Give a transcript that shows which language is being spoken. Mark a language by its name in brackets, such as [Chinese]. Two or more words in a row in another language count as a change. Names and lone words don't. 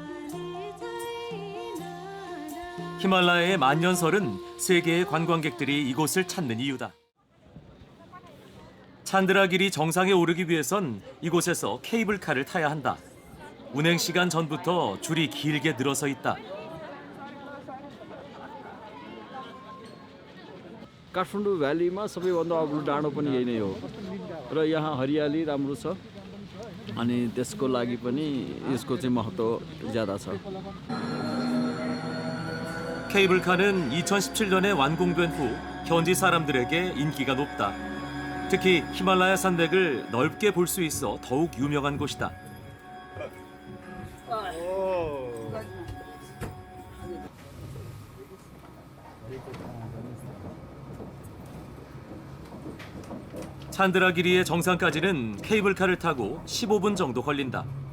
[Korean] 히말라야의 만년설은 세계의 관광객들이 이곳을 찾는 이유다. 찬드라기리 정상에 오르기 위해선 이곳에서 케이블카를 타야 한다. 운행 시간 전부터 줄이 길게 늘어서 있다. [Nepali] काठमाडौँ भ्यालीमा सबैभन्दा अग्लो डाँडो पनि यही नै हो र यहाँ हरियाली राम्रो छ अनि त्यसको लागि पनि यसको चाहिँ महत्त्व ज्यादा छ. [Korean] 케이블카는 2017년에 완공된 후 현지 사람들에게 인기가 높다. 특히 히말라야 산맥을 넓게 볼 수 있어 더욱 유명한 곳이다. 찬드라기리의 정상까지는 케이블카를 타고 15분 정도 걸린다.